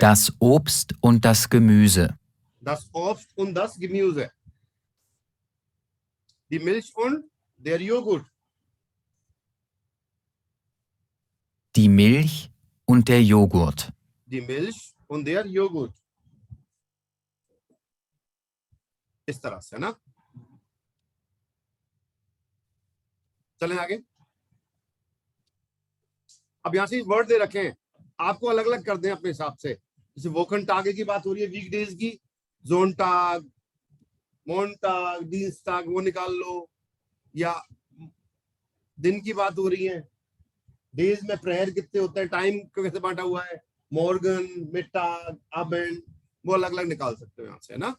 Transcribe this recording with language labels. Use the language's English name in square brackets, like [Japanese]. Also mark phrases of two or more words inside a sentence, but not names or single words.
[German] das Obst und das Gemüse, Das Obst und das Gemüse. Die Milch und der Joghurt. die Milch und der Joghurt, Die Milch und der Joghurt. [Hindi] इस तरह से है ना. चलें आगे. अब यहां से वर्ड दे रखे हैं, आपको अलग अलग कर दें अपने हिसाब से. जैसे वोकन टागे की बात हो रही है वीकडेज की, [German] Sonntag, Montag, Dienstag [Hindi] वो निकाल लो, या दिन की बात हो रही है, डेज में प्रेयर कितने होते हैं, टाइम को कैसे बांटा हुआ है, [German] Morgen, Mittag, Abend, [Hindi] वो अलग अलग निकाल सकते हो यहां से, है ना.